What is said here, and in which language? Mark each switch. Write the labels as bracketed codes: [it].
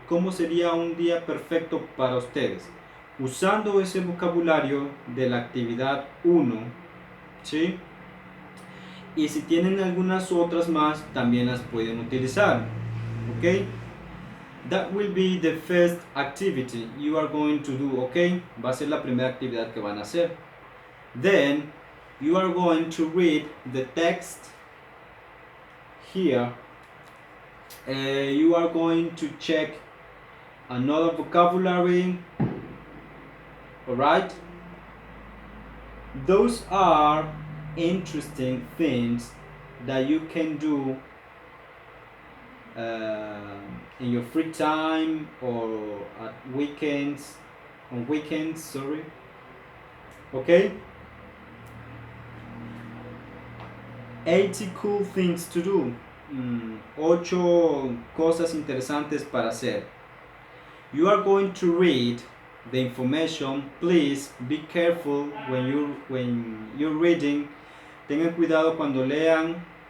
[es] ¿Cómo sería un día perfecto para ustedes? Usando ese vocabulario de la actividad 1, ¿sí? Y si tienen algunas otras más, también las pueden utilizar, ¿ok? [en] That will be the first activity you are going to do, ¿ok? [es] Va a ser la primera actividad que van a hacer. [en] Then, you are going to read the text here. You are going to check another vocabulary. Alright? Those are interesting things that you can do in your free time or at weekends, on weekends, sorry. Okay? 80 cool things to do. [es] 8 cosas interesantes para hacer. [en] You are going to read the information. Please be careful when you're reading. [es] Tengan cuidado cuando lean.